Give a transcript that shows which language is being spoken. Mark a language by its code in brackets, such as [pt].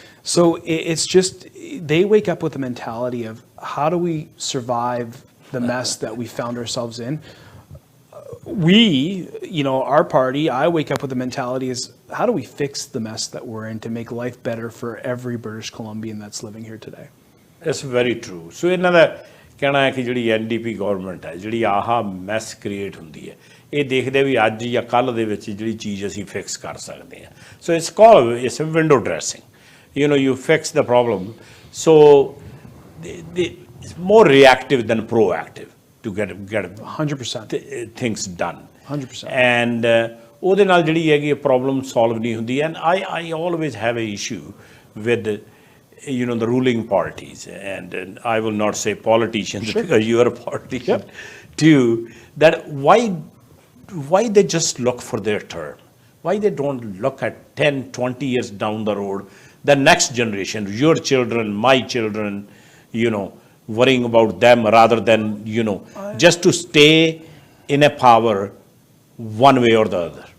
[en] So it's just, they wake up with the mentality of how do we survive the mess that we found ourselves in? We, our party, I wake up with the mentality is how do we fix the mess that we're in to make life better for every British Columbian that's living here today? That's very true. So [pa] ਇਹਨਾਂ ਦਾ ਕਹਿਣਾ ਹੈ ਕਿ ਜਿਹੜੀ NDP government ਹੈ ਜਿਹੜੀ ਆਹ mess create ਹੁੰਦੀ ਹੈ ਇਹ ਦੇਖਦੇ ਵੀ ਅੱਜ ਜਾਂ ਕੱਲ੍ਹ ਦੇ ਵਿੱਚ ਜਿਹੜੀ ਚੀਜ਼ ਅਸੀਂ ਫਿਕਸ ਕਰ ਸਕਦੇ ਹਾਂ [en] so it's window dressing you fix the problem so it's more reactive than proactive to get 100% things done 100% and [pa] ਉਹਦੇ ਨਾਲ ਜਿਹੜੀ ਹੈਗੀ ਪ੍ਰੋਬਲਮ ਸੋਲਵ ਨਹੀਂ ਹੁੰਦੀ [en] and I always have an issue with the ruling parties and I will not say politicians because you are a politician too that why they just look for their term why they don't look at 10-20 years down the road the next generation your children my children worrying about them rather than just to stay in a power one way or the other.